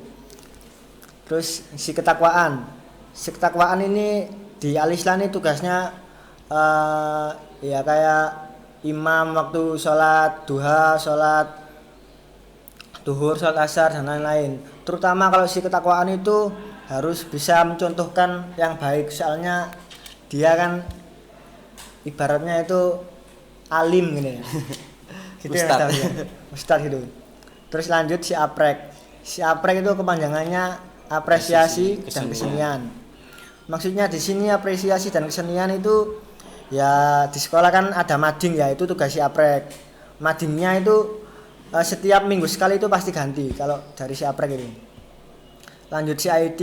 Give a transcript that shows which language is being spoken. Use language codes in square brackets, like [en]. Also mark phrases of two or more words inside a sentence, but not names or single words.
[id] Terus si ketakwaan ini di Al-Islam ini tugasnya ya kayak imam waktu sholat duha, sholat duhur, sholat asar dan lain-lain. Terutama kalau si ketakwaan itu harus bisa mencontohkan yang baik, soalnya dia kan ibaratnya itu alim gini ya. Gitu Ustadz. ya, Ustadz gitu. Terus lanjut si aprek. Si aprek itu kepanjangannya apresiasi dan kesenian. Maksudnya di sini apresiasi dan kesenian itu ya di sekolah kan ada mading ya, itu tugas si aprek. Madingnya itu setiap minggu sekali itu pasti ganti kalau dari si aprek ini. Lanjut si IT.